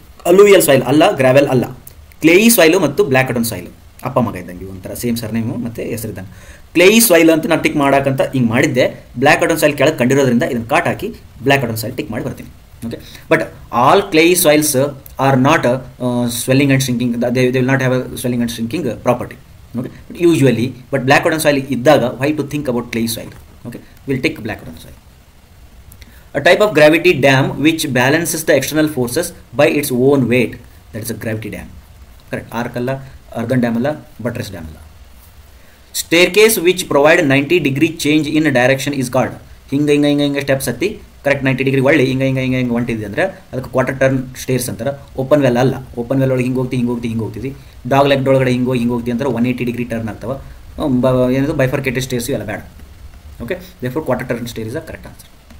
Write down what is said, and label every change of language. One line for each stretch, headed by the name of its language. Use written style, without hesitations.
Kannada: Alluvial soil ಅಲ್ಲ, gravel ಅಲ್ಲ. ಕ್ಲೇಯಿ soil ಮತ್ತು ಬ್ಲ್ಯಾಕ್ ಕಾಟನ್ ಸಾಯಿಲು ಅಪ್ಪ ಮಗ ಇದ್ದಂಗೆ, ಒಂಥರ ಸೇಮ್ ಸರ್ನೇಮು ಮತ್ತು ಹೆಸರಿದ್ದಂಗೆ. ಕ್ಲೇಯಿ ಸಾಯಿಲ್ ಅಂತ ನಾನು ಟಿಕ್ ಮಾಡೋಕ್ಕಂತ ಹಿಂಗೆ ಮಾಡಿದ್ದೆ. ಬ್ಲ್ಯಾಕ್ ಕಾಟನ್ ಸಾಯಿಲ್ ಕೆಳಗೆ ಕಂಡಿರೋದ್ರಿಂದ ಇದನ್ನು ಕಾಟ್ ಹಾಕಿ ಬ್ಲ್ಯಾಕ್ ಕಾಟನ್ ಸಾಯಿಲ್ ಟಿಕ್ ಮಾಡಿ ಬರ್ತೀನಿ.
English: Okay, but all clay soils are not swelling and shrinking. They will not have a swelling and shrinking property. Okay, but usually, but black cotton soil iddaga, why to think about clay soil? Okay, we'll take black cotton soil. A type of gravity dam which balances the external forces by its own weight, that is a gravity dam. Correct.
Kannada: Arc alla, earthen dam alla, buttress dam alla.
English: Staircase which provide 90-degree change in direction is called.
Kannada: ಹಿಂಗೆ steps ಹತ್ತಿ correct 90 degree ಒಳ್ಳೆ ಹಿಂಗೆ ಹೊಂಟಿದ್ವಿ ಅಂದರೆ ಅದಕ್ಕೆ quarter turn stairs ಅಂತಾರೆ. Open well ಅಲ್ಲ, open well ಒಳಗೆ ಹಿಂಗೆ ಹೋಗ್ತೀವಿ. ಡಾಗ್ ಲೆಗ್ ಒಳಗಡೆ ಹಿಂಗೆ ಹೋಗ್ತೀವಿ ಅಂತಾರೆ 180 ಡಿಗ್ರಿ ಟರ್ನ್ ಆಗ್ತವೆ. ಏನದು ಬೈಫರ್ಕೇಟೆಡ್ ಸ್ಟೇರ್ಸ್ ಇವೆಲ್ಲ ಬೇಡ. Okay,
English: Therefore quarter turn stair is a correct answer.